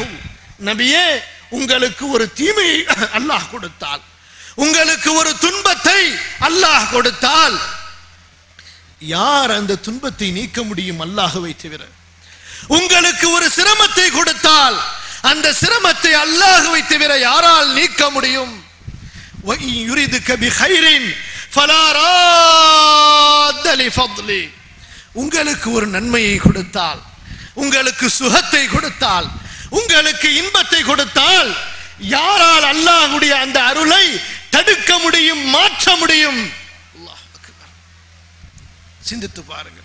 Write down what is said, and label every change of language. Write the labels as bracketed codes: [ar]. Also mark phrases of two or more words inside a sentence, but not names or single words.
[ta] நபியே, உங்களுக்கு ஒரு தீமையை அல்லாஹ் கொடுத்தால், உங்களுக்கு ஒரு துன்பத்தை அல்லாஹ் கொடுத்தால், யார் அந்த துன்பத்தை நீக்க முடியும்? அல்லாஹ்வை தவிர. உங்களுக்கு ஒரு சிரமத்தை கொடுத்தால் அந்த சிரமத்தை அல்லாஹ்வை தவிர யாரால் நீக்க முடியும்? [ar] وَإِنْ يُرِدْكَ بِخَيْرٍ فَلَا رَادَّ لِفَضْلِهِ [ta] உங்களுக்கு ஒரு நன்மையை கொடுத்தால், உங்களுக்கு சுகத்தை கொடுத்தால், உங்களுக்கு இன்பத்தை கொடுத்தால், யாரால் அல்லாஹ்வுடைய அந்த அருளை தடுக்க முடியும், மாற்ற முடியும்? [ar] الله أكبر. [ta] சிந்தித்து பாருங்கள்.